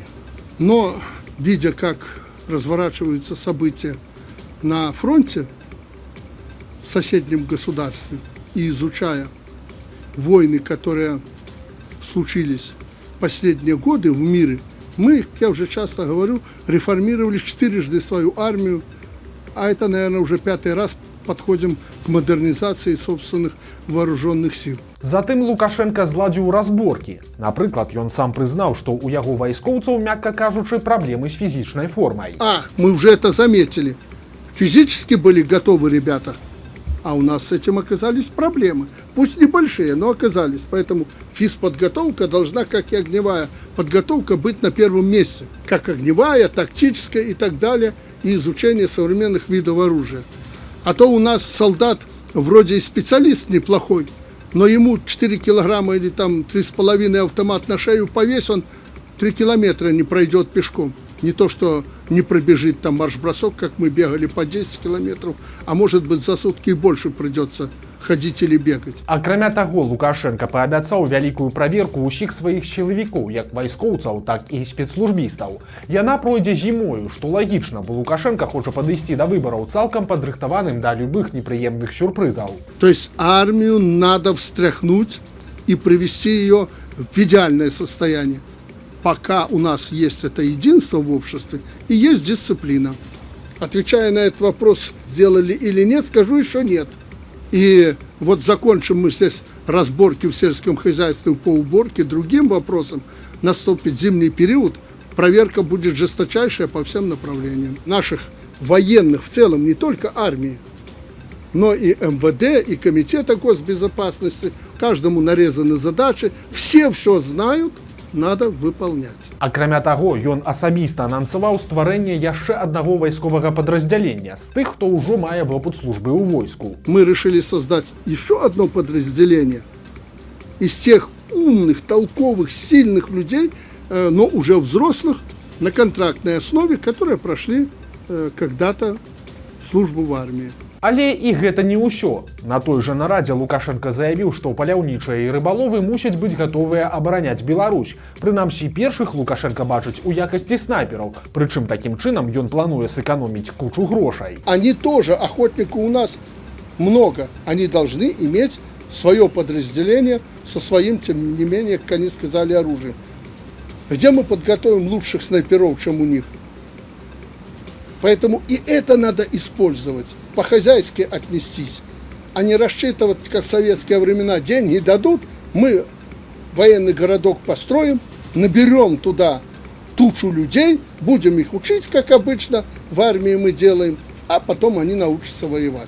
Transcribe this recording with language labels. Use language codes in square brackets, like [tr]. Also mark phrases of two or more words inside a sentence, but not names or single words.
[ru] Но, видя, как разворачиваются события на фронте в соседнем государстве и изучая войны, которые случились последние годы в мире, мы, я уже часто говорю, реформировали 4 свою армию, а это, наверное, уже 5-й раз подходим к модернизации собственных вооруженных сил. [be] Затым Лукашенко зладзіў разборкі. Напрыклад, ён сам прызнаў, што ў яго вайскоўцаў, мякка кажучы, праблемы з фізічнай формай. [ru] Мы уже это заметили. Физически были готовы ребята, а у нас с этим оказались проблемы. Пусть небольшие, но оказались. Поэтому физподготовка должна, как и огневая подготовка, быть на первом месте. Как огневая, тактическая и так далее, и изучение современных видов оружия. А то у нас солдат вроде и специалист неплохой, но ему 4 килограмма или там 3,5 автомат на шею повесь, он 3 километра не пройдет пешком. Не то, что не пробежит там марш-бросок, как мы бегали по 10 километров, а может быть за сутки и больше придется ходить или бегать. [be] Акрамя таго, Лукашенко паабяцаў вялікую праверку ўсіх сваіх сілавікоў, як вайскоўцаў, так і спецслужбістаў. Яна пройдзе зімою, што лагічна, бо Лукашенко хоча падысці да выбараў цалкам падрыхтаваным да любых непрыемных сюрпрызаў. [ru] То есть армию надо встряхнуть и привести ее в идеальное состояние. Пока у нас есть это единство в обществе и есть дисциплина. Отвечая на этот вопрос, сделали или нет, скажу еще нет. И вот закончим мы здесь разборки в сельском хозяйстве по уборке, другим вопросам, наступит зимний период, проверка будет жесточайшая по всем направлениям. Наших военных в целом, не только армии, но и МВД, и Комитета госбезопасности, каждому нарезаны задачи, все знают, надо выполнять. [be] Акрамя таго, ён асабіста анансаваў стварэнне яшчэ аднаго вайсковага падраздзялення з тых, хто ўжо мае вопыт службы ў войску. [ru] Мы решили создать еще одно подразделение из тех умных, толковых, сильных людей, но уже взрослых, на контрактной основе, которые прошли когда-то службу в армии. [be] Але і гэта не ўсё. На той жа нарадзе Лукашенко заявіў, што паляўнічыя і рыбаловы мусяць быць гатовыя абараняць Беларусь. Прынамсі, першых Лукашенко бачыць у якасці снайпераў, прычым такім чынам ён плануе сэканоміць кучу грошай. [ru] Они тоже, охотников у нас много, они должны иметь свое подразделение со своим, тем не менее, как они сказали, оружием. Где мы подготовим лучших снайперов, чем у них? Поэтому и это надо использовать, по-хозяйски отнестись, а не рассчитывать, как в советские времена, деньги дадут, мы военный городок построим, наберем туда тучу людей, будем их учить, как обычно в армии мы делаем, а потом они научатся воевать.